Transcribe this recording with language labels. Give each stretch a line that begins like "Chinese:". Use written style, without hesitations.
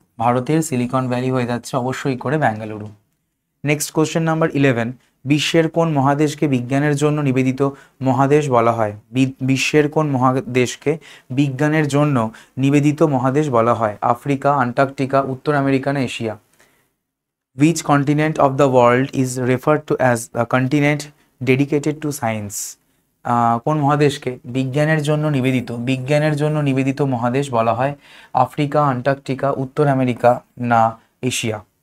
Bangla: ভারতের silicon valley হয়ে যাচ্ছে অবশ্যই করে বেঙ্গালুরু। নেক্সট কোশ্চেন নাম্বার 11, বিশ্বের কোন মহাদেশকে বিজ্ঞানের জন্য নিবেদিত মহাদেশ বলা হয়? বিশ্বের কোন মহাদেশকে বিজ্ঞানের জন্য নিবেদিত মহাদেশ বলা হয়? আফ্রিকা, আন্টার্কটিকা, উত্তর আমেরিকা না Asia?
English: Which continent of the world is referred to as a continent dedicated to science?
Bangla: কোন মহাদেশকে বিজ্ঞানের জন্য নিবেদিত মহাদেশ বলা হয়? আফ্রিকা, আন্টার্কটিকা, উত্তর আমেরিকা না এশিয়া?